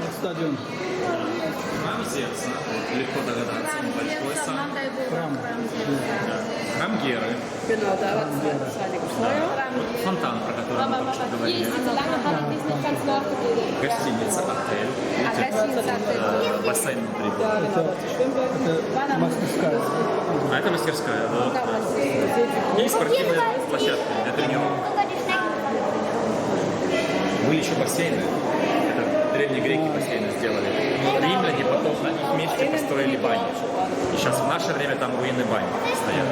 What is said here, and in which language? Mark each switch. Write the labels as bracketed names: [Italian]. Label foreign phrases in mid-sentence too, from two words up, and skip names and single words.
[Russian] Стадион. Храм Зевса, легко догадаться, большой сам. Храм. Храм Геры. [German] Genau, da war das Heilige Feuer. [Russian] Вот фонтан, про который мы только что говорили. [German] Diese lange habe ich nicht ganz nachgebildet. [Russian] Гостиница, отель. Видите, бассейн внутри. [German] Ja, genau, das Schwimmbad. [Russian] Это мастерская. А это мастерская, вот. И спортивная площадка для тренировок. Были еще бассейны. Это древние греки бассейны сделали. Римляне потом на их месте построили бани. И сейчас в наше время там руины бани стоят.